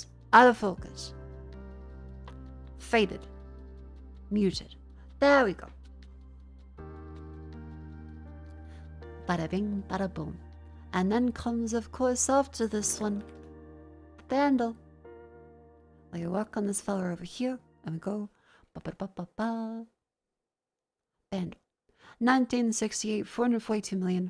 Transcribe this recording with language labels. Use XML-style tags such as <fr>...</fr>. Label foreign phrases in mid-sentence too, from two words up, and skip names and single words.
<en>Out of focus. Faded. Muted. There we go. Bada bing, bada boom. And then comes, of course, after this one, the bandle. Like you work on this fella over here, and we go ba ba ba ba ba. Bandle. 1968, 442 million.</en>